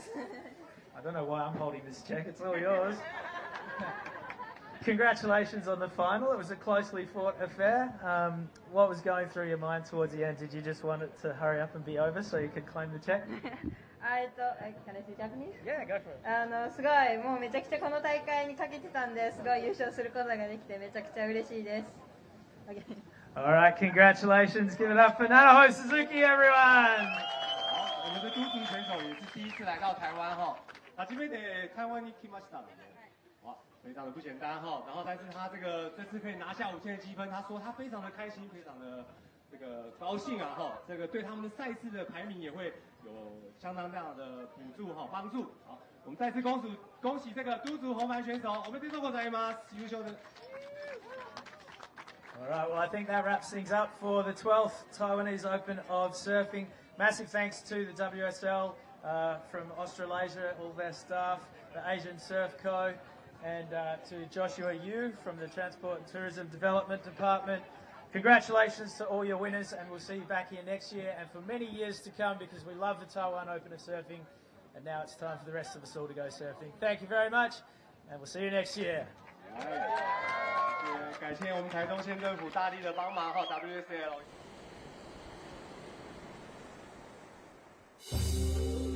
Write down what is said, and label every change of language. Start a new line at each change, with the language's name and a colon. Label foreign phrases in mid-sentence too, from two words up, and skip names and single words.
English: I don't know why I'm holding this check. It's all yours. Congratulations on the final. It was a closely fought affair. What was going through your mind towards the end? Did you just want it to hurry up and be over so you could claim the check? Can I say Japanese? Yeah, go for it.
Japanese: すごいもうめちゃくちゃこの大会にかけてたんですごい優勝することができてめちゃくちゃ嬉しいです。Okay.
English: All right, congratulations. Give it up for Nanaho Suzuki, everyone.
Chinese: 我们的都族选手也是第一次来到台湾哈，
Japanese: 初めて台湾に来ましたので，
Chinese: 哇，非常的不简单哈。然后，但是他这次可以拿下5000的积分，他说他非常的开心，非常的这个高兴啊哈。这个对他们的赛事的排名也会有相当大的补助哈帮助。好，我们再次恭喜这个都族红牌选手，
Japanese: おめでとうございます，
Chinese: 優勝的。
English: All right, well, I think that wraps things up for the 12th Taiwanese Open of Surfing. Massive thanks to the WSL from Australasia, all their staff, the Asian Surf Co, and to Joshua Yu from the Transport and Tourism Development Department. Congratulations to all your winners, and we'll see you back here next year and for many years to come because we love the Taiwan Open of Surfing, and now it's time for the rest of us all to go surfing. Thank you very much, and we'll see you next year.
Chinese: 感谢我们台东县政府大力的帮忙哈 WSL。